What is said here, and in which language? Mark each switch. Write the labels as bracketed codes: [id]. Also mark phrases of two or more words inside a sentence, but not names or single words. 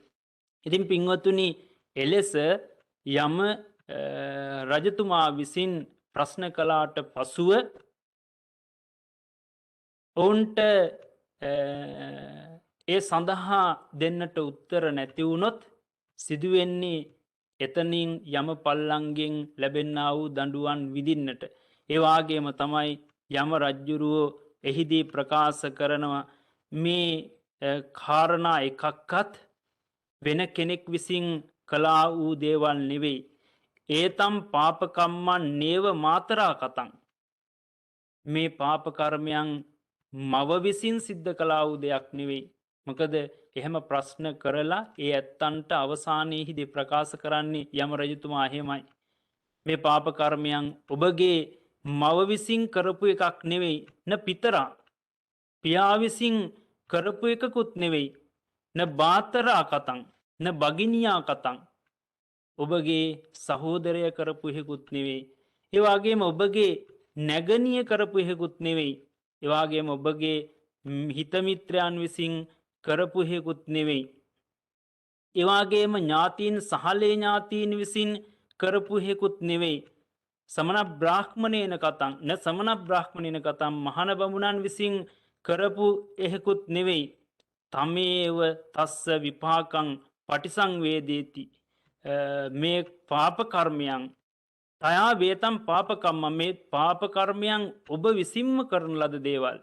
[si] ඉතින් පින්වතුනි එලෙස යම රජතුමා විසින් ප්‍රශ්න කළාට පසුව ඔවුන්ට ඒ සඳහා දෙන්නට උත්තර නැති වුණොත් සිදුවෙන්නේ එතනින් යම පල්ලංගෙන් ලැබෙන්නා වූ දඬුවම් විඳින්නට. ඒ වාගේම තමයි යම රජ්ජුරුවෝ එහිදී ප්‍රකාශ කරනවා මේ කාරණා එකක්වත් වෙන කෙනෙක් විසින් කළා වූ දේවල් නෙවෙයි. [pi] ඒතම් පාපකම්මන් නේව මාතරා කතං. [si] මේ පාප කර්මයන් මව විසින් සිද්ධ කළා වූ දෙයක් නෙවෙයි. මොකද එහෙම ප්‍රශ්න කරලා ඒ ඇත්තන්ට අවසානයේදී ප්‍රකාශ කරන්නේ යම රජතුමා එහෙමයි. මේ පාප කර්මයන් ඔබගේ මව විසින් කරපු එකක් නෙවෙයි. [pi] න පිතරා [si] පියා විසින් කරපු එකකුත් නෙවෙයි. [pi] න බාතරා කතං න බගිනියා කතං. [si] ඔබගේ සහෝදරය කරපු එහෙකුත් නෙවෙයි. ඒ වගේම ඔබගේ නැගණිය කරපු එහෙකුත් නෙවෙයි. ඒ වගේම ඔබගේ හිතමිත්‍රයන් විසින් කරපු එහෙකුත් නෙවෙයි. ඒ වගේම ඥාතීන් සහලේ ඥාතීන් විසින් කරපු එහෙකුත් නෙවෙයි. [pi] සමන බ්‍රාහ්මණේන කතං න සමන බ්‍රාහ්මණේන කතං [si] මහාන බමුණන් විසින් කරපු එහෙකුත් නෙවෙයි. [pi] තමේව තස්ස විපාකං පටිසංවේදේති. [si] මේ පාප කර්මයන් [pi] තයා වේතම් පාපකම්ම [si] මේ පාප කර්මයන් ඔබ විසින්ම කරන ලද දේවල්.